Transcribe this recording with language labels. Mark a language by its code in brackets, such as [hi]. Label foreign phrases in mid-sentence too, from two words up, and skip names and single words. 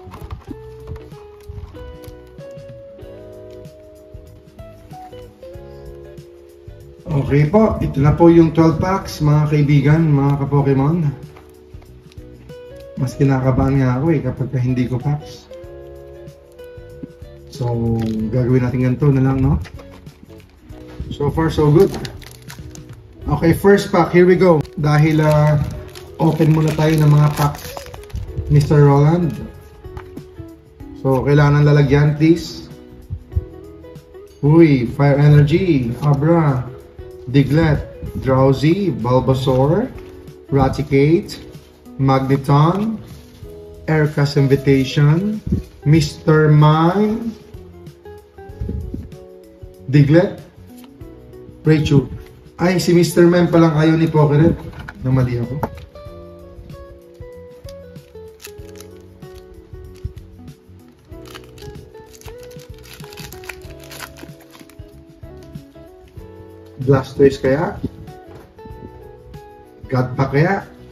[tl] Okay po, ito na po yung 12 packs mga kaibigan, mga ka-Pokemon. Mas kinakabahan nga ako kapag hindi ko packs. So, gagawin natin ganito na lang, no? [en] So far, so good. Okay, first pack, here we go. [tl] Dahil open muna tayo ng mga packs, Mr. Roland. So, kailangan lalagyan, please. Uy, Fire Energy, Abra, Diglett, Drowsy, Bulbasaur, Raticate, Magneton, Aircast Invitation, Mr. Mime, Diglett, Raichu. Ay, si Mr. Mime palang ayaw ni Pokéret. Namali ako. Blastoise kaya? Godpack kaya?